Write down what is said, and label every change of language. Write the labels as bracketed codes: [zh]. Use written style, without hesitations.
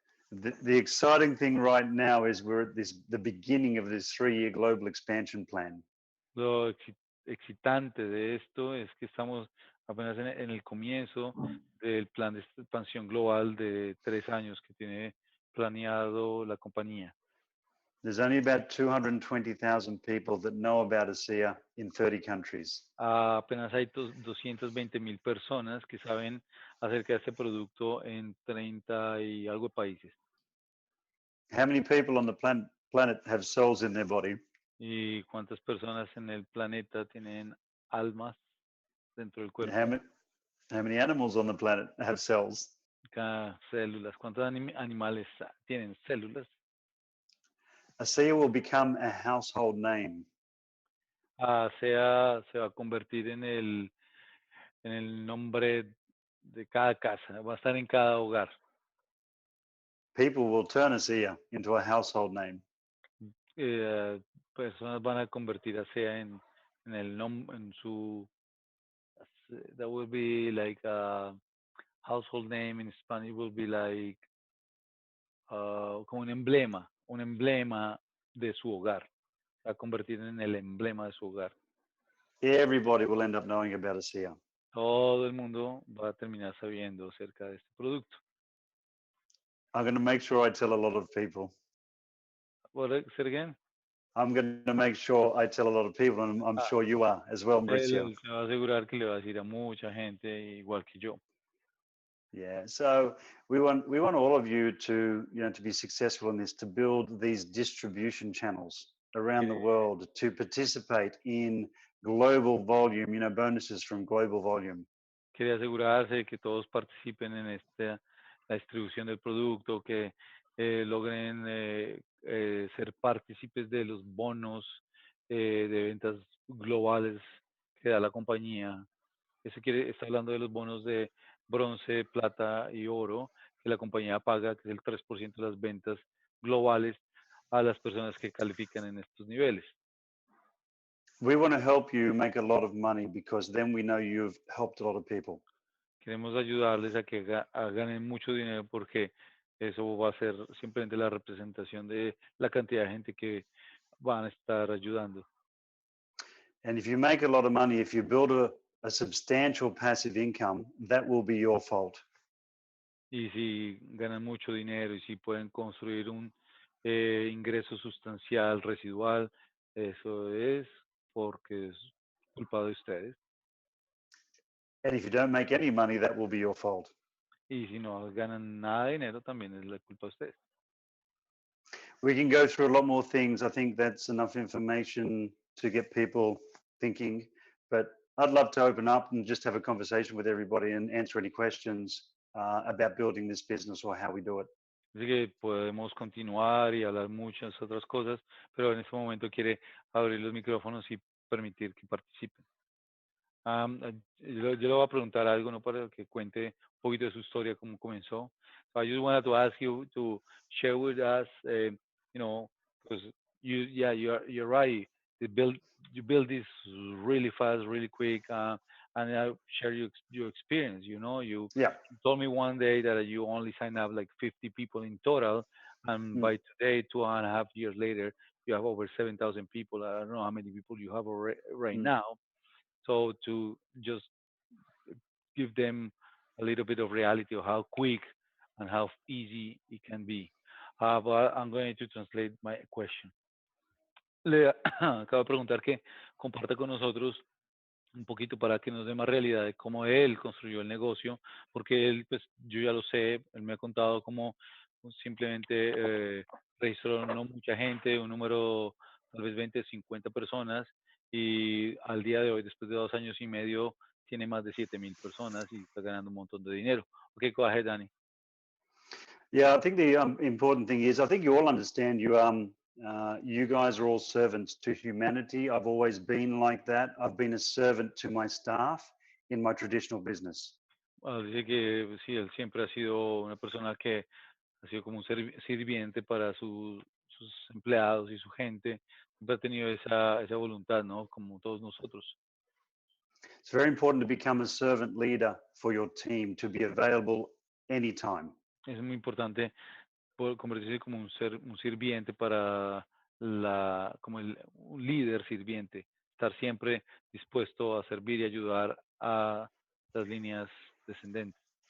[en] The exciting thing right now is we're at the beginning of this 3-year global expansion plan. [es] Lo excitante de esto es que estamos apenas en el comienzo del plan de expansión global de 3 años que tiene planeado la compañía. [en] There's only about 220,000 people that know about ASEA in 30 countries. [es] Apenas hay 220,000 personas que saben acerca de este producto en 30 y algo de países. [en] How many people on the planet have souls in their body? [es] ¿Y cuántas personas en el planeta tienen almas dentro del cuerpo? [en] How many animals on the planet have cells? [es] Cada células. ¿Cuántos animales tienen células? [en] ASEA will become a household name. [es] ASEA se va a convertir en el nombre de cada casa, va a estar en cada hogar. [en] People will turn ASEA into a household name. [es] Personas van a convertir ASEA en el nombre, en su, [en] that will be like [es] a household name in Spanish will be like como un emblema de su hogar. Va a convertir en el emblema de su hogar. [en] Everybody will end up knowing about ASEA. [es] Todo el mundo va a terminar sabiendo acerca de este producto. [en] I'm going to make sure I tell a lot of people. What, say it again? I'm going to make sure I tell a lot of people, and I'm sure you are as well, Mauricio. [es] Él se va a asegurar que le va a decir a mucha gente igual que yo. [en] Yeah, so we want all of you to to be successful in this, to build these distribution channels around the world, to participate in global volume, bonuses from global volume. [es] Quiere asegurarse de que todos participen en la distribución del producto, que logren ser partícipes de los bonos de ventas globales que da la compañía. Está hablando de los bonos de bronce, plata y oro que la compañía paga, que es el 3% de las ventas globales a las personas que califican en estos niveles. [en] We want to help you make a lot of money because then we know you've helped a lot of people. [es] Queremos ayudarles a que ganen mucho dinero porque eso va a ser simplemente la representación de la cantidad de gente que van a estar ayudando. [en] And if you make a lot of money, if you build a substantial passive income, that will be your fault. [es] Y si ganan mucho dinero y si pueden construir un ingreso sustancial, residual, eso es porque es culpa de ustedes. [en] And if you don't make any money, that will be your fault. [es] Y si no ganan nada de dinero, también es la culpa de ustedes. [en] We can go through a lot more things. I think that's enough information to get people thinking. But I'd love to open up and just have a conversation with everybody and answer any questions about building this business or how we do it. [es] Así que podemos continuar y hablar muchas otras cosas, pero en este momento quiere abrir los micrófonos y permitir que participen. Yo le voy a preguntar algo, ¿no? Para que cuente un poquito de su historia, cómo comenzó. [en] So I just wanted to ask you to share with us, because you're right. You build this really fast, really quick, and I share your experience. You told me one day that you only sign up like 50 people in total, and by today, 2.5 years later, you have over 7,000 people. I don't know how many people you have right now. So to just give them a little bit of reality of how quick and how easy it can be. But I'm going to translate my question. [es] Le acabo de preguntar que comparta con nosotros un poquito para que nos dé más realidad de cómo él construyó el negocio, porque él, pues yo ya lo sé, él me ha contado cómo simplemente registró no mucha gente, un número tal vez 20, 50 personas, y al día de hoy, después de 2 años y medio, tiene más de 7,000 personas y está ganando un montón de dinero. [en] Okay, go ahead, Danny. Yeah, I think the important thing is, I think you all understand you guys are all servants to humanity. I've always been like that. I've been a servant to my staff in my traditional business. [es] Dice que pues, sí, él siempre ha sido una persona que ha sido como un sirviente para sus empleados y su gente. Siempre ha tenido esa voluntad, ¿no? Como todos nosotros. [en] It's very important to become a servant leader for your team, to be available anytime. [es] Es muy importante convertirse como un sirviente para como un líder sirviente, estar siempre dispuesto a servir y ayudar a las líneas descendentes.